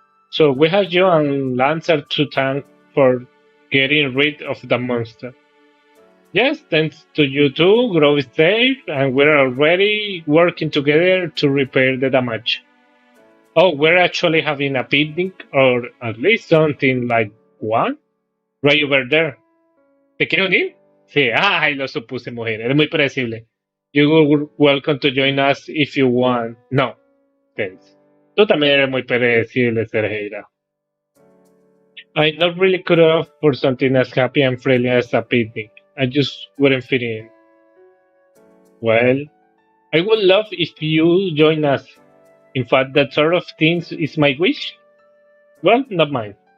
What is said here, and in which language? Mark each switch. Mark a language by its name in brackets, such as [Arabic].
[English] So we have you and Lancer to thank for getting rid of the monster. Yes, thanks to you two, Grove is safe, and we're already working together to repair the damage. Oh, we're actually having a picnic, or at least something like one, right over there. [Spanish] ¿Te quieres unir? Sí, ay, lo supuse, mujer, eres muy predecible. [English] You're welcome to join us if you want. No, thanks. [Spanish] Tú también eres muy predecible, Sergeira. [English] I'm not really cut off for something as happy and friendly as a picnic. I just wouldn't fit in. Well, I would love if you join us. In fact, that sort of thing is my wish. Well, not mine.